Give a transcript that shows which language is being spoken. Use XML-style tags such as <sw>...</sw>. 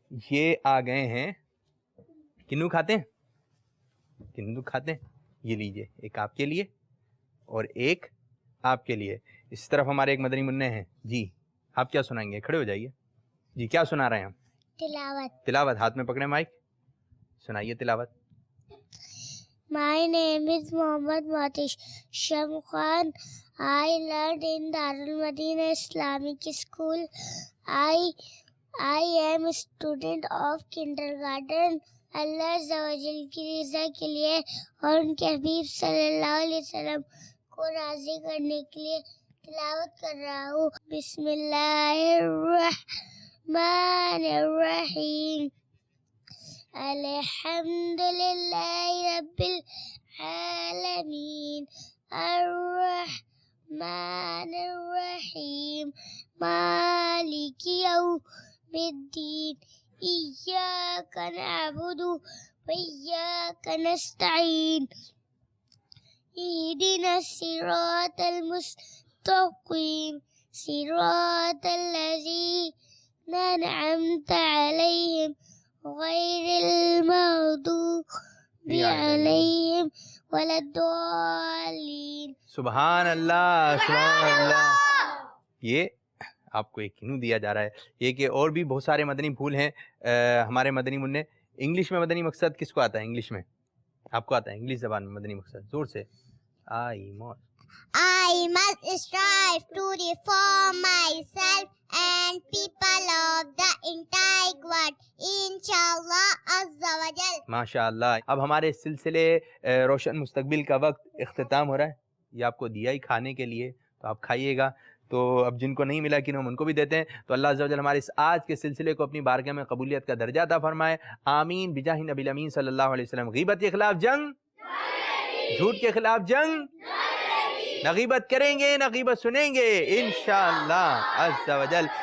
<ur>یہ آ گئے ہیں. کنو کھاتے ہیں؟ کنو کھاتے ہیں. یہ لیجئے، ایک آپ کے لیے اور ایک آپ کے لیے. اس طرف ہمارے ایک مدنی منع ہیں. جی آپ کیا سنائیں گے؟ کھڑے ہو جائیے. جی کیا سنا رہے ہیں ہم؟ تلاوت. تلاوت. ہاتھ میں پکڑے مائک, سنائیے تلاوت.</ur> <en>My name is Mohammad Matish Shamkhan. I learned in Darul Madina Islamic School. I am a student of kindergarten.</en> <ur>اللہ عز و جل کی رضا کے لیے اور ان کے حبیب صلی اللہ علیہ وسلم کو راضی کرنے کے لیے تلاوت کر رہا ہوں.</ur> <ar>بسم اللہ الرحمن الرحیم. الحمد للہ رب العالمین الرحمن الرحیم مالک یوم الدین إياك نعبد وإياك نستعين اهدنا الصراط المستقيم صراط الذين أنعمت عليهم غير المغضوب عليهم ولا الضالين. سبحان اللہ, سبحان اللہ.</ar> <ur>یہ آپ کو ایک کینو دیا جا رہا ہے یہ کہ اور بھی بہت سارے مدنی پھول ہیں ہمارے مدنی منع. انگلش میں مدنی مقصد کس کو آتا ہے؟ انگلش میں آپ کو آتا ہے؟ انگلش زبان میں مدنی مقصد زور سے.</ur> <en>I must strive to reform myself and people of the entire world.</en> <ar>Inshallah Azza wa Jal. ماشاء اللہ.</ar> <ur>اب ہمارے سلسلے روشن مستقبل کا وقت اختتام ہو رہا ہے. یہ آپ کو دیا ہی کھانے کے لیے, تو آپ کھائیے گا. تو اب جن کو نہیں ملا کہ ہم ان کو بھی دیتے ہیں. تو اللہ عز و جل ہمارے اس آج کے سلسلے کو اپنی بارگاہ میں قبولیت کا درجہ عطا فرمائے. آمین بجاہ نبی الامین صلی اللہ علیہ وسلم. غیبت کے خلاف جنگ, جھوٹ کے خلاف جنگ, نہ غیبت کریں گے نہ غیبت سنیں گے انشاءاللہ عز و جل.</ur>